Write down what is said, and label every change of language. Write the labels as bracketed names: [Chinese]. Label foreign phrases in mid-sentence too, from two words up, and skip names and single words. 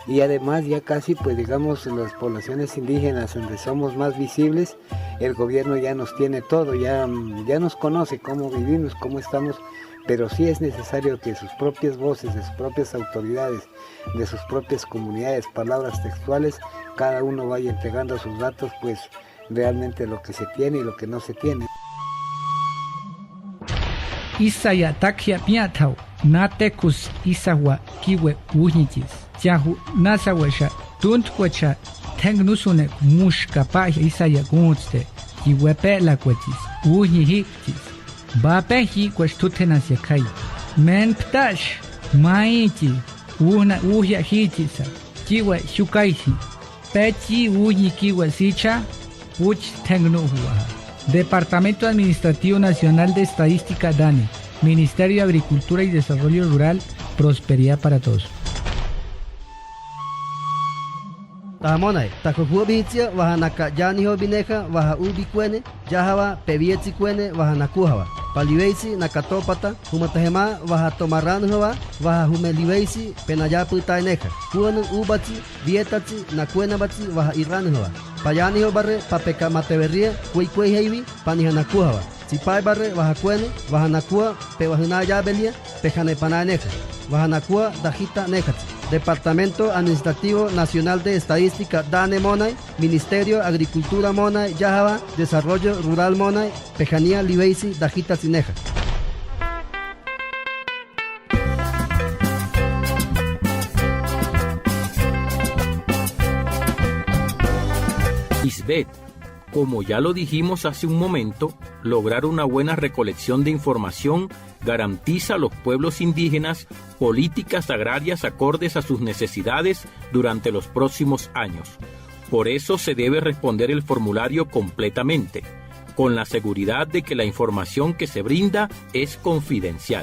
[Spanish] y además ya casi pues digamos las poblaciones indígenas donde somos más visibles, el gobierno ya nos tiene todo, ya nos conoce cómo vivimos, cómo estamos, pero sí es necesario que sus propias voces, de sus propias autoridades, de sus propias comunidades, palabras textuales, cada uno vaya entregando sus datos, pues realmente lo que se tiene y lo que no se tiene. [Páez] Isaya takia piatau, natekus isawa kiwe uñitis, yahu nasawasha, tuntwacha, tengnusune mushka pahia isaya gunste, kiwe pela kwetis, uñihiktis, bapehi kwestutenas yakai, men ptash, maiti, una uhya hitisa, kiwe shukaisi, pechi uñi kiwe sicha, uch tengnuhuaha. [Spanish] Departamento Administrativo Nacional de Estadística DANE, Ministerio de Agricultura y Desarrollo Rural, Prosperidad para Todos. [Guahibo] Tamonai, takuhubitia, wahanaka janiho bineja, waha ubikwene, jahawa, pevietzikwene, wahanakuhawa. Paliweisi, nakatopata, humatahema, waha tomaranhuwa, waha humeliweisi, penayaputaineja. Kuanu ubachi, vietachi, nakuenabachi, waha iranhuwa. Payaniho barre, papeka mateveria, kuikweheivi, panihanakuhawa. Sipai barre, waha kwene, wahanakua, pewahunaya belia, pejanepananeja. Wahanakua, dajita nejachi. Departamento Administrativo Nacional de Estadística DANE Monay, Ministerio de Agricultura Monay, Yahaba, Desarrollo Rural Monay, Pejanía Libeisi, Dajita Cineja. [Spanish] Isbeth, como ya lo dijimos hace un momento, lograr una buena recolección de información garantiza a los pueblos indígenas políticas agrarias acordes a sus necesidades durante los próximos años. Por eso se debe responder el formulario completamente, con la seguridad de que la información que se brinda es confidencial.